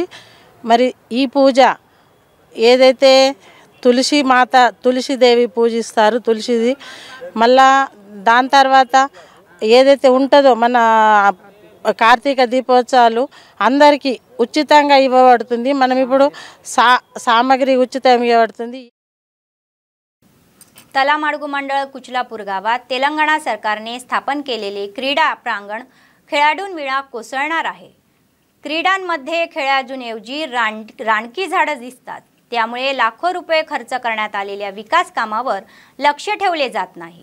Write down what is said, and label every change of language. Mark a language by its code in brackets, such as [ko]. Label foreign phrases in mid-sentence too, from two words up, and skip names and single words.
[te] మరి ఈ పూజ ఏదైతే తులసిదేవి పూజిస్తారు, తులసిది మళ్ళా దాని తర్వాత ఏదైతే ఉంటుందో మన కార్తీక దీపోత్సవాలు అందరికీ ఉచితంగా ఇవ్వబడుతుంది। మనం ఇప్పుడు సామగ్రి ఉచితంగా ఇవ్వబడుతుంది। [mr] तलामाडगू मंडळ कुचलापूर गावात तेलंगणा सरकारने स्थापन केलेले क्रीडा प्रांगण खेळाडूंविना कोसळणार आहे। क्रीडांमध्ये खेळाडूंऐवजी रानकी झाडं दिसतात, त्यामुळे लाखो रुपये खर्च करण्यात आलेल्या विकास कामावर लक्ष ठेवले जात नाही।